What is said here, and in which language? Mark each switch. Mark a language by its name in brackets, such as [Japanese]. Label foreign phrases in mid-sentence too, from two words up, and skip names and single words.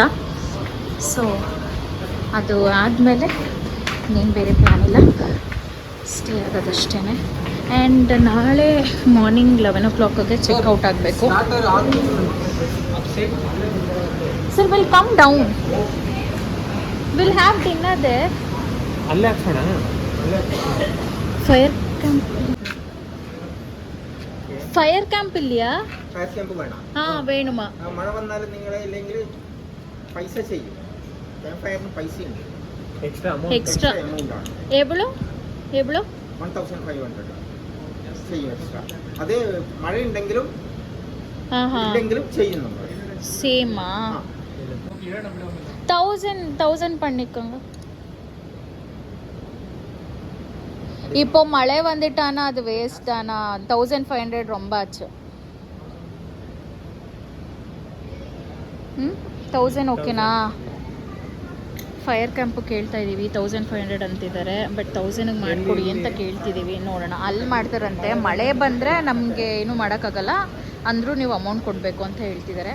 [Kannada] ಸೊ ಅದು ಆದಮೇಲೆ ಇನ್ನೇನು ಬೇರೆ ಪ್ಲ್ಯಾನ್ ಇಲ್ಲ, ಸ್ಟೇ ಆಗೋದಷ್ಟೇ. ಆ್ಯಂಡ್ ನಾಳೆ [English] morning 11 o'clock [Kannada] ಗೆ ಚೆಕ್ಔಟ್ ಆಗಬೇಕು. [English] Sir will come down, will have dinner there. [Kannada] ಅಲ್ಲೇ ಹಾಕ್ಸೋಣ. [English] fire camp [Malayalam] ഇല്ല. [English] fire camp [Malayalam] വേണം. [Tamil] ആ വേണുമാ. [Malayalam] മഴ വന്നാൽ നിങ്ങൾ ഇല്ലെങ്കിൽ പൈസ ചെയ്യും. [English] camp fire [Malayalam] പൈസയുണ്ട്, എക്സ്ട്രാ എമൗണ്ട് ആണ്. [Tamil] എവ്വളോ [Malayalam] 1500 ചെയ്യും എക്സ്ട്രാ. അത് മഴ ഉണ്ടെങ്കിലും ആഹാ ഇല്ലെങ്കിലും ചെയ്യുന്നുണ്ട്. [Tamil] சேமா 1000 பண்ணிக்கோங்க. இப்போ மழை வந்துட்டானா அது வேஸ்ட் தானா? 1500 ரொம்ப ஆச்சு. 1000 ಓಕೆನಾ? [English] fire camp [Kannada] ಕೇಳ್ತಾ ಇದ್ದೀವಿ, 1500 ಅಂತಿದ್ದಾರೆ. ಬಟ್ 1000ಗೆ ಮಾಡಿಕೊಡಿ ಅಂತ ಕೇಳ್ತಿದ್ದೀವಿ, ನೋಡೋಣ. ಅಲ್ಲಿ ಮಾಡ್ತಾರಂತೆ, ಮಳೆ ಬಂದರೆ ನಮಗೆ ಏನೂ ಮಾಡೋಕ್ಕಾಗಲ್ಲ, ಅಂದರೂ ನೀವು ಅಮೌಂಟ್ ಕೊಡಬೇಕು ಅಂತ ಹೇಳ್ತಿದ್ದಾರೆ.